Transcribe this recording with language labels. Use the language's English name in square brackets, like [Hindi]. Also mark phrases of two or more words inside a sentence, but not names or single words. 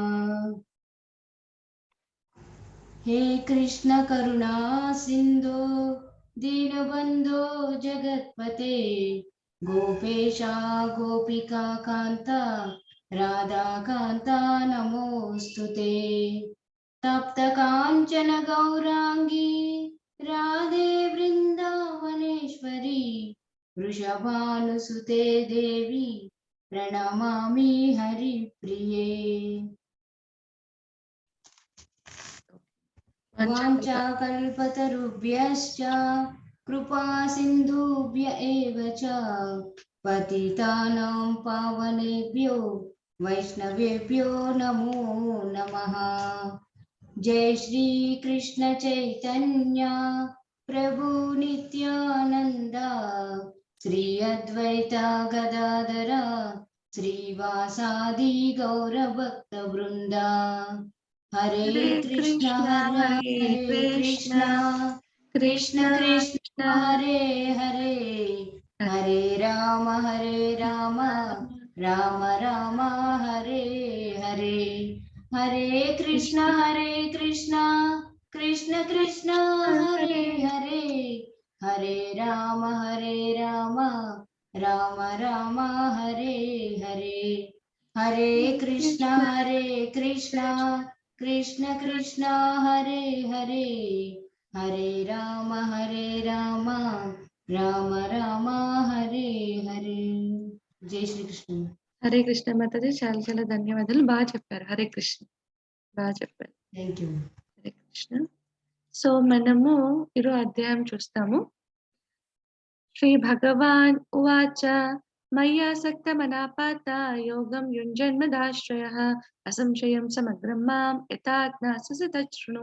[Sanskrit] హే కృష్ణ కరుణా సింధో దీనబంధో జగత్పతే గోపేశ గోపికా కాంత రాధాకాంత నమోస్తుతే. తప్త కాంచన గౌరాంగి రాధే బృందావనేశ్వరి వృషభానుసుతే దేవి ప్రణమామి హరిప్రియే. వాంఛాకల్పతరుభ్యశ్చ కృపా సింధుభ్య ఏవ చ పతితానాం పావనేభ్యో వైష్ణవేభ్యో నమో నమః. జై శ్రీ కృష్ణ చైతన్య ప్రభు నిత్యానంద శ్రీ అద్వైత గదాధర శ్రీవాసాది గౌర భక్త బృంద. హరే కృష్ణ హరే కృష్ణ కృష్ణ కృష్ణ హరే హరే హరే రామ రామ రామ హరే హరే. హరే కృష్ణ కృష్ణ కృష్ణ హరే హరే హరే రామ రామ రామ హరే హరే. హరే కృష్ణ కృష్ణ కృష్ణ హరే హరే హరే రామ రామ హరే హరే. జై శ్రీకృష్ణ. [Telugu] హరే కృష్ణ మాతాజీ. చాలా చాలా ధన్యవాదాలు. బాగా చెప్పారు. హరే కృష్ణ బాగా చెప్పారు. [English] Thank you. [Telugu] హరే కృష్ణ. సో మనము ఈరోజు అధ్యాయం చూస్తాము. [Sanskrit] శ్రీ భగవాన్ ఉవాచ మయ్యాసక్త మనాపాత యోగం యుంజన్మదాశ్రయః అసంశయం సమగ్రం మాం యథాజ్ఞాస్యసి తచ్ఛృణు.